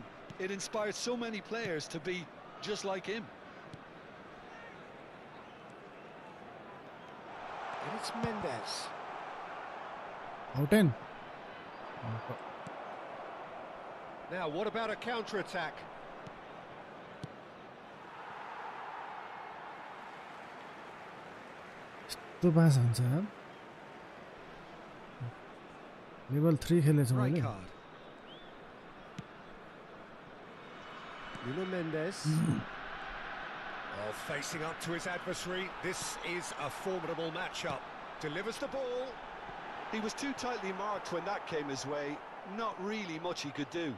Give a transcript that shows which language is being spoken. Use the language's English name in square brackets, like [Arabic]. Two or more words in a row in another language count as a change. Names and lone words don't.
[English] It inspired so many players to be just like him. And it's Mendes. Out in. Now, what about a counter-attack? [Nepali] तो पास हुन्छ लेभल 3 खेलेछ मैले [English] Nuno Mendes. Oh, facing up to his adversary. This is a formidable matchup. Delivers the ball. He was too tightly marked when that came his way. Not really much he could do.